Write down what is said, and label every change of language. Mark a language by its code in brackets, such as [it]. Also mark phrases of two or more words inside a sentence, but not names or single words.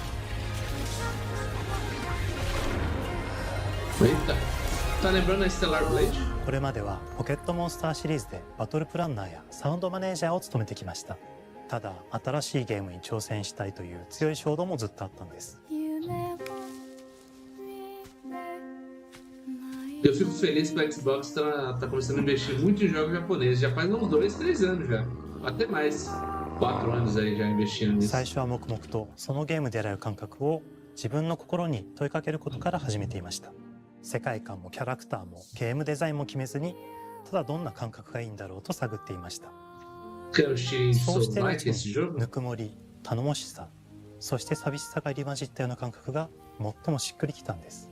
[ja] これまではポケットモンスターシリーズでバトルプランナーやサウンドマネージャーを務めてきました。ただ新しいゲームに挑戦したいという強い衝動もずっとあったんです。 [pt] Eu fico feliz que o Xbox tá começando a investir muito em jogos japoneses. Já faz uns 2, 3 anos já. Até mais. 4 anos aí já investindo nisso. [ja] 最初は黙々とそのゲームである感覚を自分の心に問いかけることから始めていました。世界観もキャラクターもゲームデザインも決めずに、ただどんな感覚がいいんだろうと探っていました。そうしてるうちにぬくもり、頼もしさ、そして寂しさが入り混じったような感覚が最もしっくりきたんです。